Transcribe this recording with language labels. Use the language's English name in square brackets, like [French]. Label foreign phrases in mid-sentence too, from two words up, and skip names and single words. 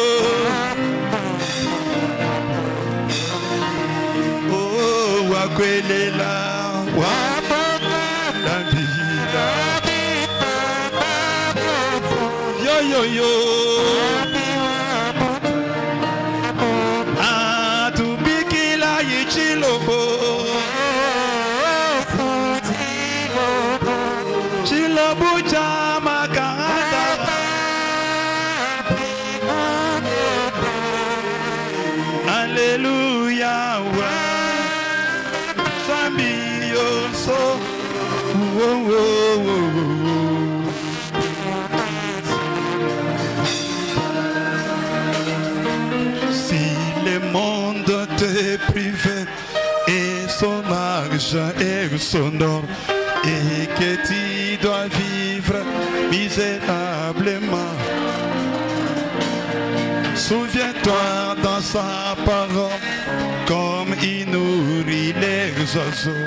[Chokwe] Oh, wakwelela, yo yo atubikila yichilobo chilobo jamakanda Alléluia Zambi Yoso. [French] Si le monde te prive et son argent et son or et que tu dois vivre misérablement, souviens-toi dans sa parole comme il nourrit les oiseaux.